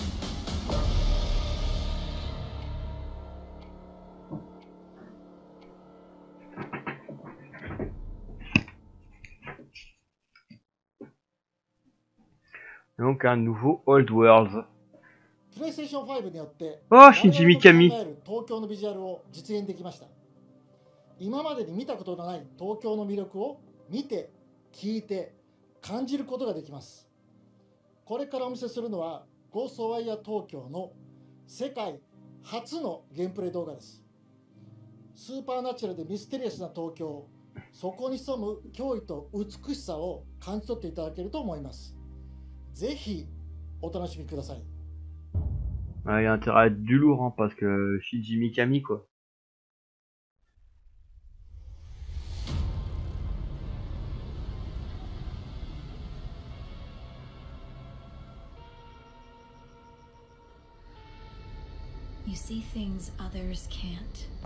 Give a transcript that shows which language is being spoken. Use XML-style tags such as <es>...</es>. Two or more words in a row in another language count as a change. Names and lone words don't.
<fr>Donc un nouveau Old Worlds.</fr> <ja>プレイステーション5によってああ、Shinji Mikami。我々の考える東京のビジュアルを実現できました。今までに見たことのない東京の魅力を見て、聞いて、感じることができます。これからお見せするのはゴーストワイヤー東京の世界初のゲームプレイ動画です。スーパーナチュラルでミステリアスな東京、そこに潜む驚異と美しさを感じ取っていただけると思います。ぜひお楽しみください。</ja> <fr>Ah, il y a intérêt à être du lourd hein, parce que Shinji Mikami quoi.</fr> <en>You see things others can't.</en>